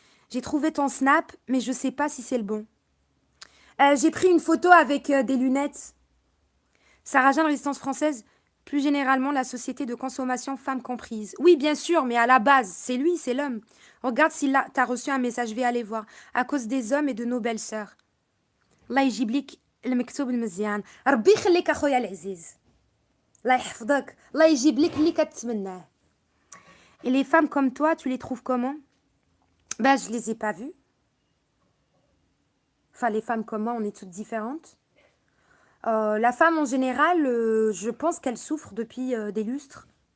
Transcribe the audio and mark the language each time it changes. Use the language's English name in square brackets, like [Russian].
[French] J'ai trouvé ton snap, mais je sais pas si c'est le bon. J'ai pris une photo avec des lunettes. Sarah Jeanne, Résistance française, plus généralement la société de consommation, femmes comprises. Oui, bien sûr, mais à la base, c'est lui, c'est l'homme. Regarde si là, t'as reçu un message, je vais aller voir. À cause des hommes et de nos belles-sœurs. [Arabic] الله يجيب لك المكتوب المزيان. ربي يخليك اخويا العزيز. الله يحفظك. الله يجيب لك اللي كتمناه. [French] Et les femmes comme toi, tu les trouves comment? Ben, je les ai pas vues. Enfin, les femmes comme moi, on est toutes différentes. La femme, en général, je pense qu'elle souffre depuis des lustres.